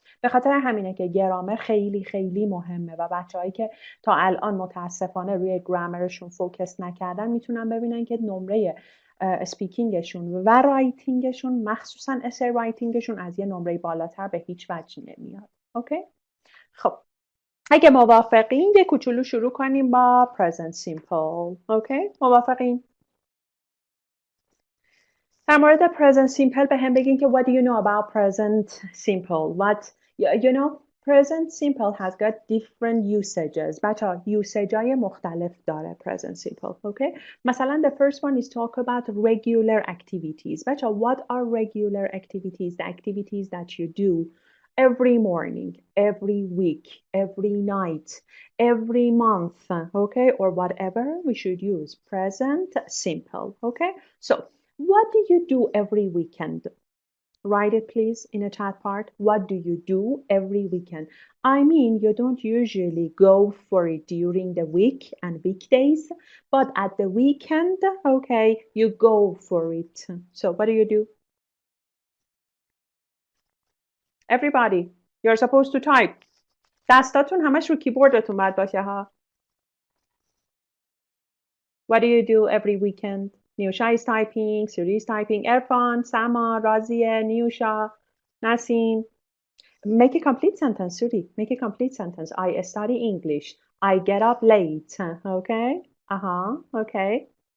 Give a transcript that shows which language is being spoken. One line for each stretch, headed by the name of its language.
Persian: به خاطر همینه که گرامر خیلی خیلی مهمه و بچه‌هایی که تا الان متاسفانه روی گرامرشون فوکس نکردن میتونن ببینن که نمره اسپیکینگشون و رایتینگشون، مخصوصا اسای رایتینگشون، از یه نمره بالاتر به هیچ وجه نمیاد. اوکی؟ خب اگه موافقین یه کوچولو شروع کنیم با present simple. اوکی؟ موافقین؟ در مورد present simple به هم بگین که
English: what do you know about present simple? You know, present simple has got different usages.
Persian: بچه usage های مختلف داره present simple.
English: Okay?
Persian: مثلا
English: the first one is talk about regular activities.
Persian: بچه
English: what are regular activities? The activities that you do every morning, every week, every night, every month. Okay? Or whatever, we should use present simple. Okay? So what do you do every weekend? Write it please in a chat part. What do you do every weekend? I mean, you don't usually go for it during the week and weekdays, but at the weekend, okay, you go for it. So what do you do? Everybody, you're supposed to type.
Persian: دستاتون همش رو کیبوردتون باید باشه ها.
English: What do you do every weekend? Niusha is typing, Suri is typing, Erfan, Sama, Razieh, Niusha, Nasim. Make a complete sentence, Suri. Make a complete sentence. I study English. I get up late. Okay? Okay.